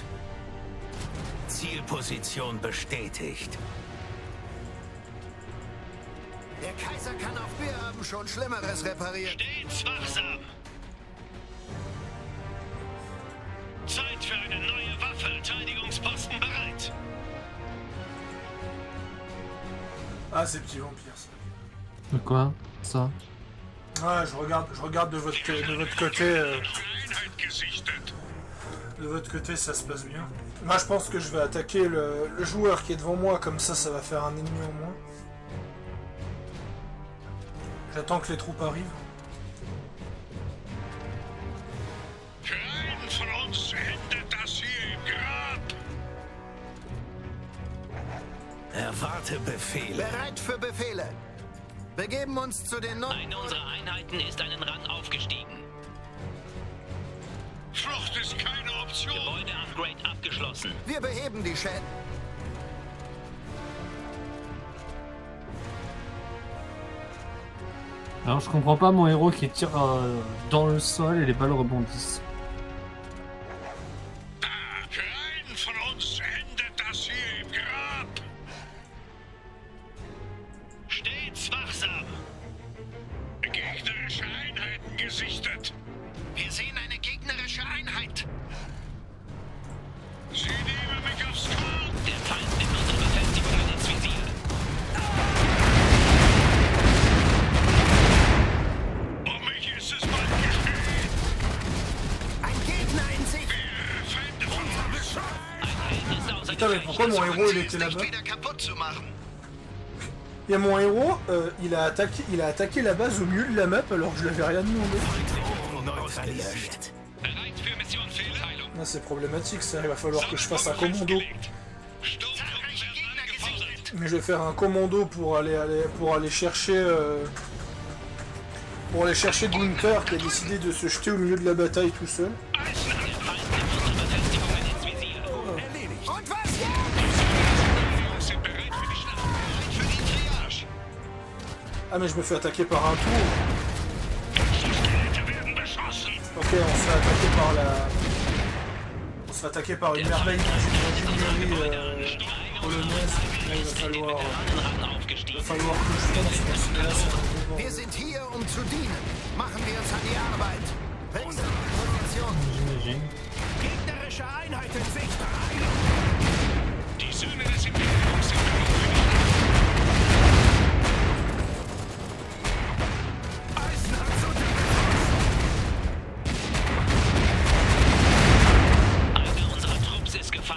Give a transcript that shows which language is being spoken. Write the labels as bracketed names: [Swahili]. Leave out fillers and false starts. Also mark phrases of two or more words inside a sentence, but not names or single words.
[German] Zielposition bestätigt. Der Kaiser kann auf Wir haben schon Schlimmeres repariert. Stets wachsam. Zeit für eine neue Waffe. Verteidigungsposten bereit. [French] Ah, c'est Petit Vampire, ça. De quoi? Ça? Ouais, je regarde de votre côté. [German] Einheit gesichtet. [French] De votre côté, ça se passe bien. Moi, je pense que je vais attaquer le joueur qui est devant moi, comme ça va faire un ennemi en moins. J'attends que les troupes arrivent. [German] Für einen von uns endet das hier im Grab. Erwarte Befehle. Bereit für Befehle. Begeben uns zu den Eine unserer Einheiten ist einen Rang aufgestiegen. Flucht ist keine Option. Gebäude-Upgrade abgeschlossen. Wir beheben die Schäden. [French] Alors je comprends pas mon héros qui tire dans le sol et les balles rebondissent. [German] Für einen von uns endet das hier im Grab. Stets wachsam. Gegnerische Einheiten gesichtet. Wir sehen eine gegnerische Einheit. Sie nehmen mich aufs Korn. Der Feind nimmt unsere Befestigungen ins Visier. Um mich ist es bald geschehen. Ein Gegner in Sicht. Feinde von uns. Ein Held ist außer [French] Putain, mais pourquoi mon héros il était là-bas? [German] wieder kaputt zu machen. [French] Et mon héros, il a attaqué la base au milieu de la map alors que je l'avais rien demandé. [German] Bereit für Mission Fehlheilung. [French] Ah, c'est problématique ça, il va falloir que je fasse un commando. [German] Sturmtruppen werden angefordert. [French] Mais je vais faire un commando pour aller chercher Gunther qui a décidé de se jeter au milieu de la bataille tout seul. [German] Der Feind nimmt unsere Befestigungen ins Visier. Und was jetzt? Wir sind bereit für die Schlacht. Bereit für die Triage. [French] Ah mais je me fais attaquer par un tour. [German] Exoskelette werden beschossen. [French] Ok, on se fait attaquer par une merveille d'ingénierie polonaise. Là, il va falloir [German] Rang aufgestiegen. [French] que je pense parce que là c'est un peu [German] Wir sind hier, um zu dienen. Machen wir uns an die Arbeit. Wechseln Position. [French] J'imagine. [German] Gegnerische Einheit in Sicht. Die Söhne des Imperiums sind bereit für die Einer unserer Trupps ist gefallen.